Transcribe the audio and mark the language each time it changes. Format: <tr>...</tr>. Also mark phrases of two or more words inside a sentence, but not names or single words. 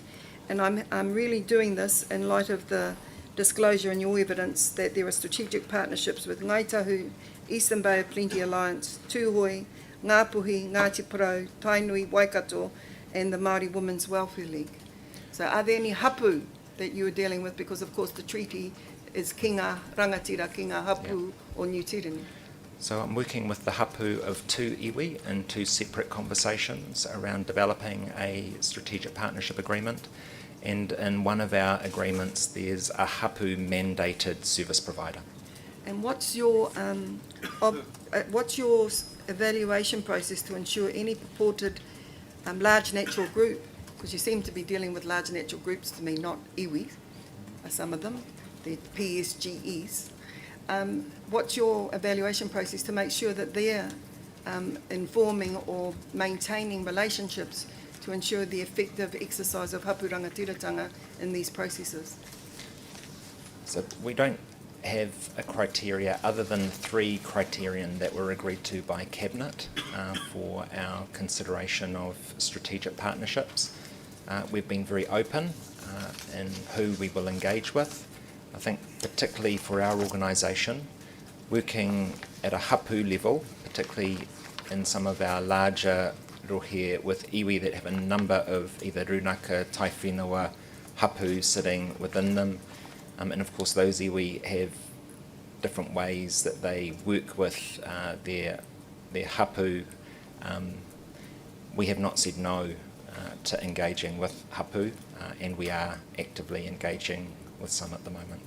<en>And I'm really doing this in light of the disclosure in your evidence that there are strategic partnerships with Ngaitahu, Eastern Bay of Plenty Alliance, Tūhoi, Ngāpuhi, Ngāti Porou, Tainui, Waikato, and the Māori Women's Welfare League. So are there any hapu that you are dealing with? Because, of course, the treaty is</en> <mi>kinga rangatira, kinga hapu,</mi> <en>or New Tirani. So I'm working with the hapu of 2 iwi in 2 separate conversations around developing a strategic partnership agreement. And in one of our agreements, there's a hapu mandated service provider. And what's your evaluation process to ensure any purported large natural group, because you seem to be dealing with large natural groups to me, not iwi, some of them, the PSGEs. What's your evaluation process to make sure that they're informing or maintaining relationships to ensure the effective exercise of</en> <mi>hapu rangatiratanga</mi> <en>in these processes? So we don't have a criteria other than 3 criterion that were agreed to by Cabinet for our consideration of strategic partnerships. We've been very open in who we will engage with. I think particularly for our organisation, working at a hapu level, particularly in some of our larger rohe with iwi that have a number of either runaka,</en> <mi>taiwhenua, hapu</mi> <en>sitting within them. And of course those iwi have different ways that they work with their hapu. We have not said no to engaging with hapu, and we are actively engaging with some at the moment.</en>